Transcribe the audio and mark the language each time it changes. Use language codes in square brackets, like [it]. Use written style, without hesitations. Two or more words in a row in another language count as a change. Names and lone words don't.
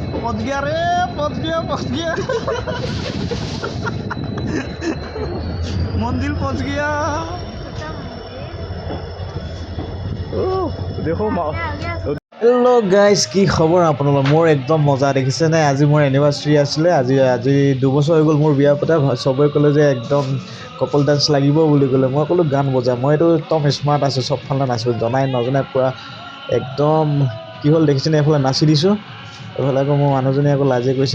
[hi] गया रे, पहुंच गया मंदिर पहुंच गया। [en] देखो hello guys, [as] কি খবৰ আপোনালোকৰ? মোৰ একদম মজা দেখিছে নে? আজি মোৰ এনিভাৰ্চাৰী আছিলে। আজি 2 বছৰ হৈ গ'ল মোৰ বিয়া পতা। সবে ক'লে যে একদম [en] couple dance [as] লাগিব বুলি ক'লে। মই ক'লো গান বজা। মই এইটো একদম স্মাৰ্ট আছোঁ, চবফালে নাচোঁ, জনাই নজনাই পূৰা একদম কি হ'ল দেখিছেনে? এইফালে নাচি দিছোঁ, এইফালে আকৌ মোৰ মানুহজনী আকৌ লাজে কৈছে।